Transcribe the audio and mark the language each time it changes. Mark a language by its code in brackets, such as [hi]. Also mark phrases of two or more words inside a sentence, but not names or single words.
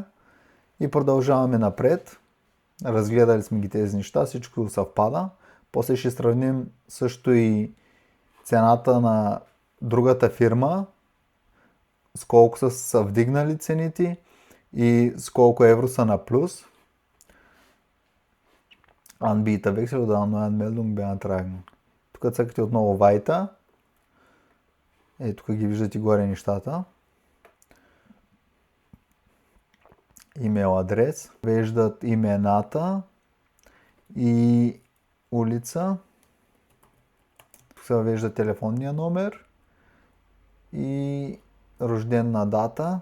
[bg] И продължаваме напред. Разгледали сме ги тези неща, всичко съвпада. После ще сравним също и цената на другата фирма, с колко са вдигнали цените и с колко евро са на плюс. [de] Anbieter Wechsel oder neue Anmeldung beantragen. [bg] Тук цъкате отново Вайта. Тук ги виждате горе нещата. Имейл адрес. Веждат имената и улица. Тук се въвежда телефонния номер и рождена дата.